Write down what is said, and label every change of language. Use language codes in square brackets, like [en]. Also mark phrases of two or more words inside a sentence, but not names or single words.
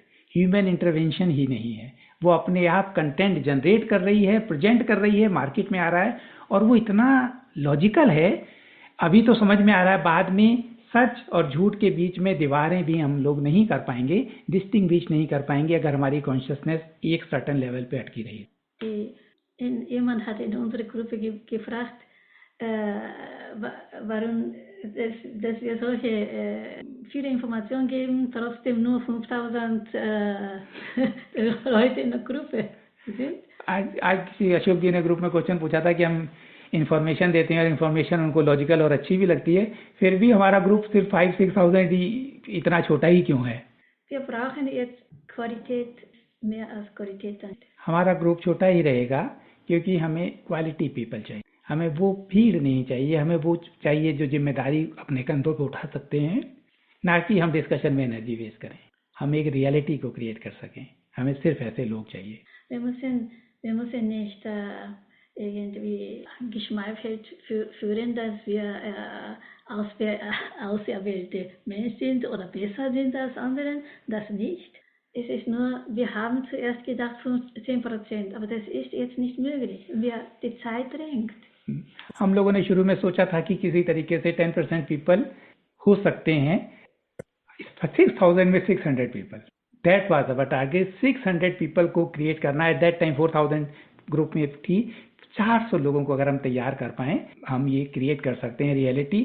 [en] human intervention [hi] ही नहीं है, वो अपने आप [en] content generate [hi] कर रही है, प्रेजेंट कर रही है, मार्केट में आ रहा है और वो इतना लॉजिकल है। अभी तो समझ में आ रहा है, बाद में सच और झूठ के बीच में दीवारें भी हम लोग नहीं कर पाएंगे, डिस्टिंग्विश नहीं कर पाएंगे अगर हमारी कॉन्शियसनेस एक [en] certain level [hi] पे अटकी रही। [de] Jemand hat in unsere Gruppe gefragt, warum dass wir solche viele Informationen geben, trotzdem nur 5000 Leute in der Gruppe sind. [hi] आज अशोक जी ने ग्रुप में क्वेश्चन पूछा था कि हम इंफॉर्मेशन देते हैं और इंफॉर्मेशन उनको लॉजिकल और अच्छी भी लगती है, फिर भी हमारा ग्रुप सिर्फ 5-6,000 ही इतना छोटा ही क्यों है? [de] Wir brauchen jetzt Qualität mehr als Qualität. [hi] हमारा ग्रुप छोटा ही रहेगा क्योंकि हमें [en] quality people [hi] चाहिए, हमें वो भीड़ नहीं चाहिए, हमें वो चाहिए जो जिम्मेदारी अपने कंधों पे उठा सकते हैं, ना कि हम डिस्कशन में [en] energy waste [hi] करें। हम एक रियलिटी को क्रिएट कर सकें, हमें सिर्फ ऐसे लोग चाहिए। [de] Wir müssen nicht irgendwie geschmeichelt führen, dass wir auserwählte Menschen sind oder besser sind als anderen. Das nicht. Es ist nur, wir haben zuerst gedacht 10%, aber das ist jetzt nicht möglich. Die Zeit drängt. [hi] हम लोगों ने शुरू में सोचा था कि किसी तरीके से 10% पीपल हो सकते हैं। [en] 6,000 में 600 people, that was our target. [hi] 600 पीपल को क्रिएट करना है। [en] that time [hi] 4,000 ग्रुप में थी। 400 लोगों को अगर हम तैयार कर पाएं, हम ये क्रिएट कर सकते हैं रियलिटी।